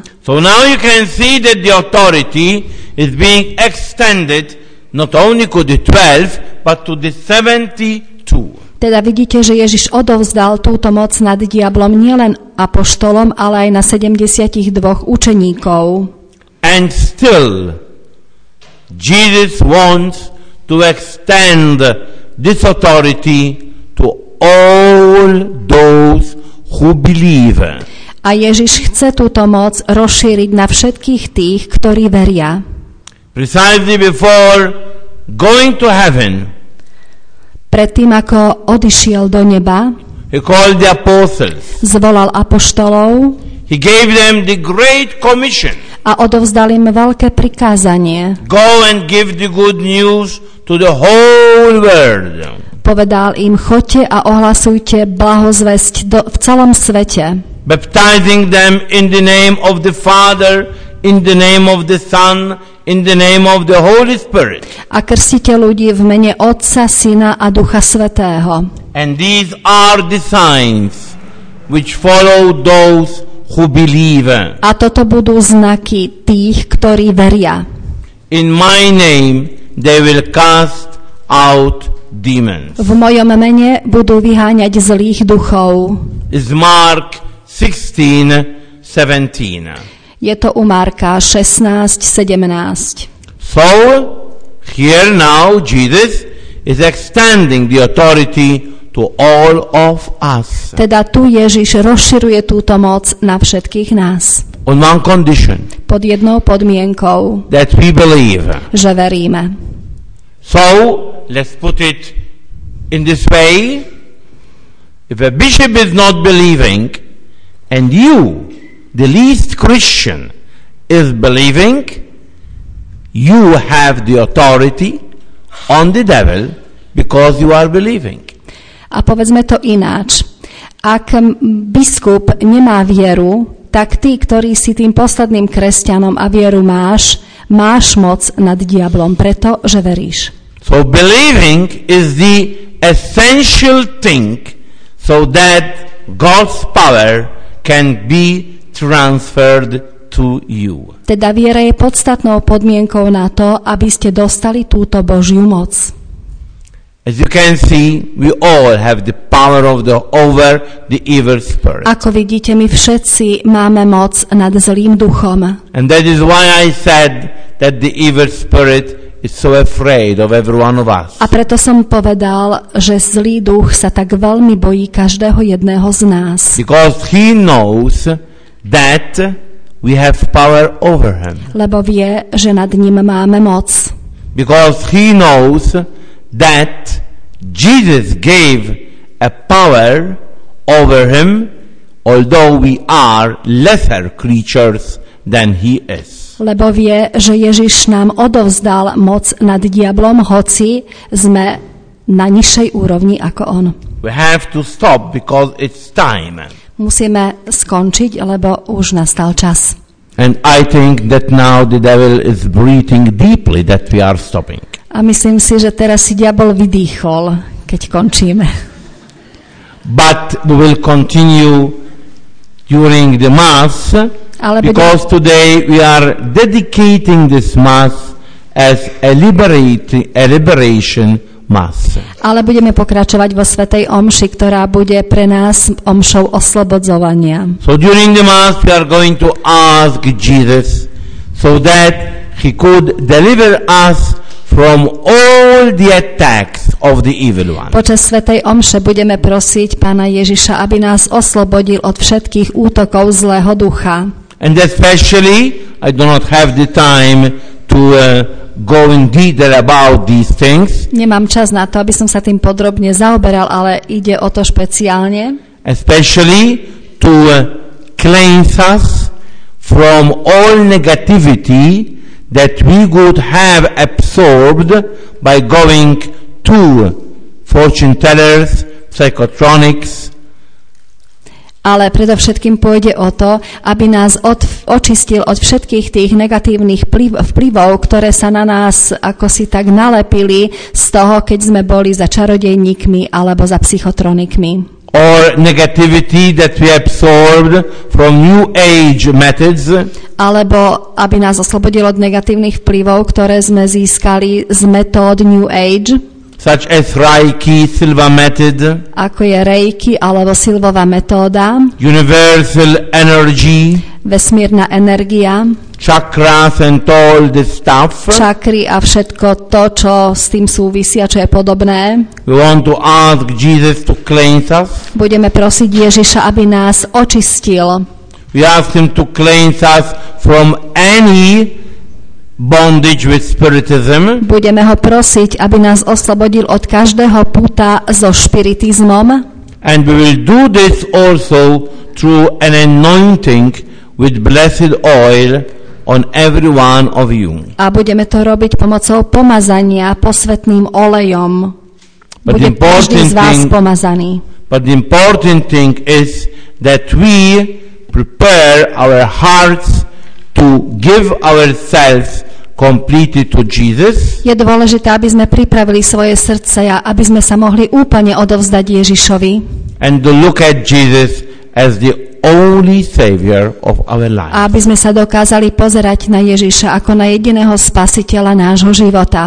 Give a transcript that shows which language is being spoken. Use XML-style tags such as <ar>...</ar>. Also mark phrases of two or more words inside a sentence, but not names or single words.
<en>So now you can see that the authority is being extended not only to the 12, but to the 72.</en> <sk>Teda vidíte, že Ježiš odovzdal túto moc nad diablom nielen apoštolom, ale aj na 72 učeníkov.</sk> <en>And still, Jesus wants to extend this authority to all those who believe.</en> <sk>A Ježiš chce túto moc rozšíriť na všetkých tých, ktorí veria.</sk> <en>Precisely before going to heaven,</en> <sk>Predtým, ako odišiel do neba,</sk> <en>he called the apostles.</en> <sk>zvolal apoštolov</sk> <en>He gave them the great commission.</en> <sk>a odovzdal im veľké prikázanie.</sk> <en>Go and give the good news to the whole world.</en> <sk>Povedal im, choďte a ohlasujte blahozvesť v celom svete,</sk> <en>Baptizing them in the name of the Father, in the name of the Son, in the name of the Holy Spirit.</en> <sk>a krstite ľudí v mene Otca, Syna a Ducha Svätého.</sk> <en>And these are the signs which follow those who believe.</en> <sk>A toto budú znaky tých, ktorí veria.</sk> <en>In my name they will cast out demons.</en> <sk>V mojom mene budú vyháňať zlých duchov.</sk> <en>Is Mark 16:17.</en> <sk>Je to u Marka 16:17.</sk> <en>So, here now Jesus is extending the authority to all of us.</en> <sk>Teda tu Ježiš rozširuje túto moc na všetkých nás.</sk> <en>On one condition,</en> <sk>Pod jednou podmienkou,</sk> <en>that we believe.</en> <sk>že veríme.</sk> <en>So, let's put it in this way. If a bishop is not believing, and you, the least Christian, is believing, you have the authority on the devil because you are believing.</en> <sk>A povedzme to ináč. Ak biskup nemá vieru, tak ty, ktorý si tým posledným kresťanom a vieru máš moc nad diablom, pretože veríš.</sk> <en>So believing is the essential thing so that God's power can be transferred to you.</en> <sk>Teda viera je podstatnou podmienkou na to, aby ste dostali túto Božiu moc.</sk> <en>As you can see, we all have the power over the evil spirit.</en> <sk>Ako vidíte, my všetci máme moc nad zlým duchom.</sk> <en>And that is why I said that the evil spirit is so afraid of every one of us.</en> <sk>A preto som povedal, že zlý duch sa tak veľmi bojí každého jedného z nás.</sk> <en>Because he knows that we have power over him.</en> <sk>Lebo vie, že nad ním máme moc.</sk> <en>Because he knows that Jesus gave a power over him, although we are lesser creatures than he is.</en> <sk>Lebo vie, že Ježiš nám odovzdal moc nad diablom, hoci sme na nižšej úrovni ako on.</sk> <en>We have to stop because it's time.</en> <sk>Musíme skončiť, lebo už nastal čas.</sk> <en>And I think that now the devil is breathing deeply that we are stopping.</en> <sk>A myslím si, že teraz si diabol vydýchol, keď končíme.</sk> <en>But we will continue during the Mass, because today we are dedicating this Mass as a liberation Mass.</en> <sk>Ale budeme pokračovať vo svätej omši, ktorá bude pre nás omšou oslobodzovania.</sk> <en>So during the Mass we are going to ask Jesus so that he could deliver us from all the attacks of the evil one.</en> <sk>Počas svätej omše budeme prosiť Pána Ježiša, aby nás oslobodil od všetkých útokov zlého ducha.</sk> <en>And especially, I do not have the time to go in detail about these things.</en> <sk>Nemám čas na to, aby som sa tým podrobne zaoberal, ale ide o to špeciálne.</sk> <en>Especially to cleanse us from all negativity that we would have absorbed by going to fortune tellers, psychotronics.</en> <sk>Ale predovšetkým pôjde o to, aby nás očistil od všetkých tých negatívnych vplyvov, ktoré sa na nás ako si tak nalepili z toho, keď sme boli za čarodejníkmi alebo za psychotronikmi.</sk> <en>Or negativity that we absorbed from New Age methods.</en> <sk>Alebo aby nás oslobodil od negatívnych vplyvov, ktoré sme získali z metód New Age.</sk> <en>Such as Reiki, Silva method.</en> <sk>Ako je Reiki alebo Silvová metóda.</sk> <en>Universal energy.</en> <sk>Vesmírna energia.</sk> <en>Chakras and all this stuff.</en> <sk>Čakry a všetko to, čo s tým súvisí a čo je podobné.</sk> <en>We want to ask Jesus to cleanse us.</en> <sk>Budeme prosiť Ježiša, aby nás očistil.</sk> <en>We ask him to cleanse us from any bondage with spiritism.</en> <sk>Budeme ho prosiť, aby nás oslobodil od každého puta so špiritizmom.</sk> <en>And we will do this also through an anointing with blessed oil on every one of you.</en> <sk>A budeme to robiť pomocou pomazania posvätným olejom. Bude každý z vás pomazaný.</sk> <en>But the important thing is that we prepare our hearts to give ourselves completely to Jesus.</en> <sk>Je dôležité, aby sme pripravili svoje srdce a aby sme sa mohli úplne odovzdať Ježišovi.</sk> <en>And to look at Jesus as the only savior of our life.</en> <sk>A aby sme sa dokázali pozerať na Ježiša ako na jediného spasiteľa nášho života.</sk>